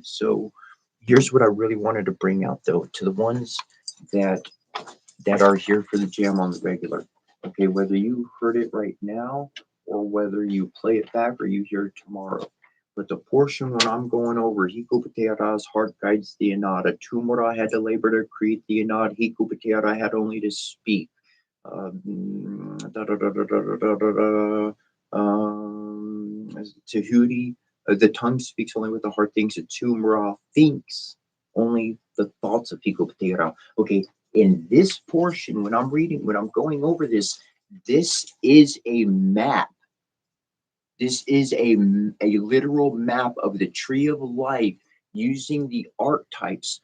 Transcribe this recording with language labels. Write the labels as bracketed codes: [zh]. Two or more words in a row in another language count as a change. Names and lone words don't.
[en] So here's what I really wanted to bring out though to the ones that are here for the jam on the regular. Okay, whether you heard it right now or whether you play it back or you hear it tomorrow. But the portion when I'm going over Hiko Pateara's heart guides the Anada, Tumura had to labor to create the Anad, Hiko Pateara had only to speak. Da, da, da, da, da, da, da, da, da. Tahuti, the tongue speaks only what the heart thinks. A Tumra thinks only the thoughts of Hiko Patera. Okay, in this portion, when I'm reading, when I'm going over this, this is a map. This is a literal map of the tree of life using the archetypes.